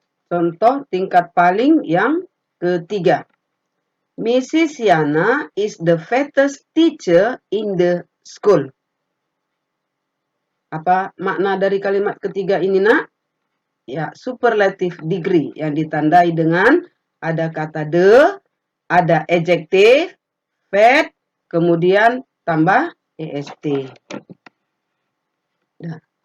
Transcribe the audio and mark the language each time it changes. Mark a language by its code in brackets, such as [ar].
[id] Contoh tingkat paling yang ketiga. [en] Mrs. Yana is the fattest teacher in the school. [id] Apa makna dari kalimat ketiga ini, nak? Ya, superlative degree yang ditandai dengan ada kata the, ada adjektif, fat, kemudian tambah est. Nah.